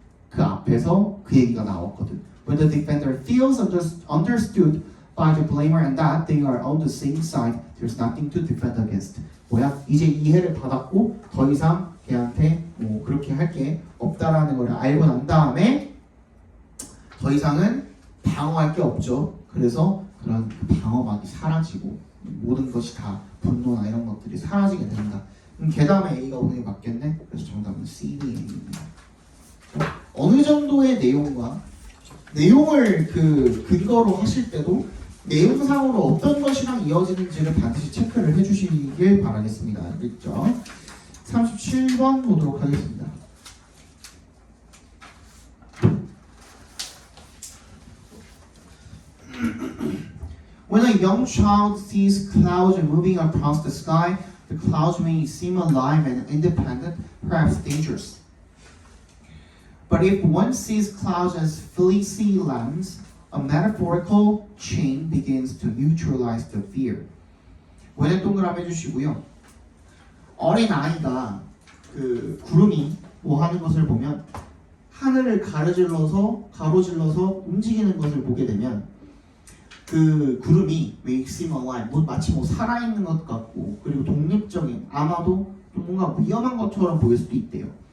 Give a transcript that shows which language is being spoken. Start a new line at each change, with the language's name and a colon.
Korean: 그 앞에서 그 얘기가 나왔거든.
English: When the defender feels understood by the blamer and that they are on the same side, there's nothing to defend against.
Korean: 뭐야? 이제 이해를 받았고 더 이상 걔한테 뭐 그렇게 할 게 없다라는 걸 알고 난 다음에 더 이상은 방어할 게 없죠. 그래서 그런 방어막이 사라지고 모든 것이 다 분노나 이런 것들이 사라지게 된다. 그 다음에 A가 오늘 맞겠네. 그래서 정답은 C, D, A입니다. 어느 정도의 내용을 그 근거로 하실 때도 내용상으로 어떤 것이랑 이어지는지를 반드시 체크를 해주시길 바라겠습니다. 알겠죠? 37번 보도록 하겠습니다.
English: When a young child sees clouds moving across the sky, the clouds may seem alive and independent, perhaps dangerous. But if one sees clouds as fleecy lambs, a metaphorical chain begins to neutralize the fear.
Korean: 원의 동그라미 해주시고요. 어린 아이가 그 구름이 뭐 하는 것을 보면 하늘을 가로질러서 움직이는 것을 보게 되면 그 구름이
English: may seem alive,
Korean: 마치 살아있는 것 같고 그리고 독립적인 아마도 뭔가 위험한 것처럼 보일 수도 있대요.